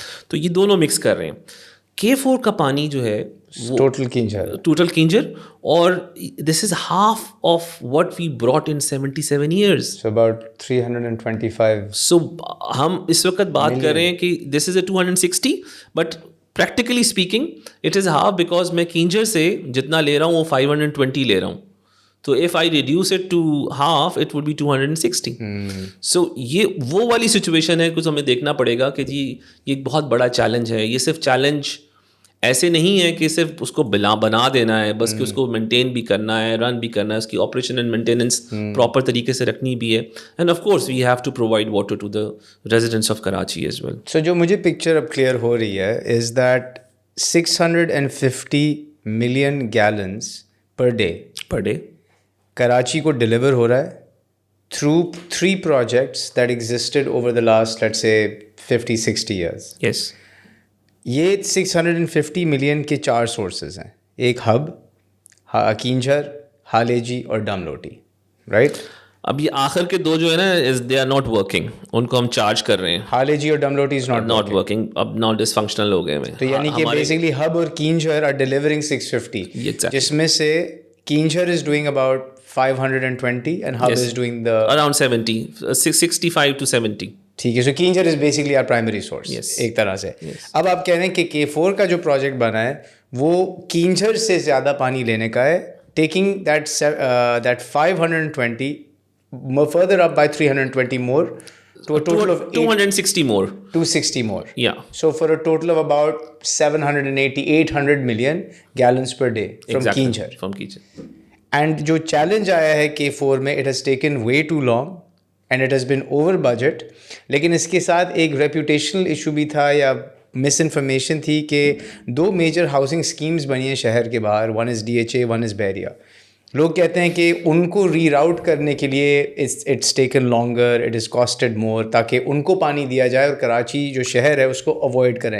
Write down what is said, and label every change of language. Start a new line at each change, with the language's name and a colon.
Urdu: تو یہ دونوں مکس کر رہے ہیں. K4 کا پانی جو ہے ٹوٹل کینجر, اور
English: This is half of what we brought in 77 years. So about 325.
Urdu: So ہم اس وقت بات کر رہے ہیں کہ
English: this is a 260, but practically speaking it is half, because
Urdu: میں کینجر سے جتنا لے رہا ہوں وہ 520 لے رہا ہوں. تو
English: if I reduce it to half it would be 260.
Urdu: So یہ وہ والی سچویشن ہے, کچھ ہمیں دیکھنا پڑے گا کہ جی یہ ایک بہت بڑا چیلنج ہے. یہ صرف چیلنج ایسے نہیں ہے کہ صرف اس کو بنا دینا ہے بس, کہ اس کو مینٹین بھی کرنا ہے, رن بھی کرنا ہے, اس کی آپریشن اینڈ مینٹیننس پراپر طریقے سے رکھنی بھی ہے.
English: And of course we have to provide water to the residents of Karachi as well.
Urdu: سو جو مجھے پکچر اب کلیئر ہو رہی ہے
English: is that 650 million gallons per day
Urdu: Karachi کو ڈلیور ہو رہا ہے
English: through 3 projects that existed over the last, let's say, 50-60 years. Yes.
Urdu: یہ 650 million کے 4 سورسز ہیں. ایک ہب، کینجھر، ہالیجی اور ڈم لوٹی، رائٹ؟ اب یہ آخر کے 2 جو ہے نا
English: they are not working,
Urdu: ان کو ہم چارج کر رہے ہیں. ہالیجی اور ڈم لوٹی از
English: not working,
Urdu: اب
English: Not dysfunctional ہو گئے ہیں.
Urdu: تو یعنی کہ
English: basically hub اور Keenjhar are delivering 650،
Urdu: جس میں سے
English: Keenjhar is doing about 520 and hub is doing the around 70, 65 to 70.
Urdu: ٹھیک ہے. سو Keenjhar is basically are primary source ایک طرح سے. اب آپ کہہ رہے ہیں کہ K4 کا جو پروجیکٹ بنا ہے وہ کینجھر سے زیادہ پانی لینے کا ہے,
English: Taking that 520 further up by 320 more to a total of 260 more. 260 more. Yeah. So for a total of about 800 million gallons per day from Keenjhar. From Keenjhar. And
Urdu: جو چیلنج آیا ہے K4 میں,
English: it has taken way too long and it has been over budget.
Urdu: لیکن اس کے ساتھ ایک reputational issue بھی تھا یا مس انفارمیشن تھی کہ 2 میجر ہاؤسنگ اسکیمز بنی ہیں شہر کے باہر,
English: One is DHA, one is Bahria.
Urdu: لوگ کہتے ہیں کہ ان کو ری راؤٹ کرنے کے لیے
English: it's taken longer, it is costed more,
Urdu: تاکہ ان کو پانی دیا جائے اور کراچی جو شہر ہے اس کو اوائڈ کریں.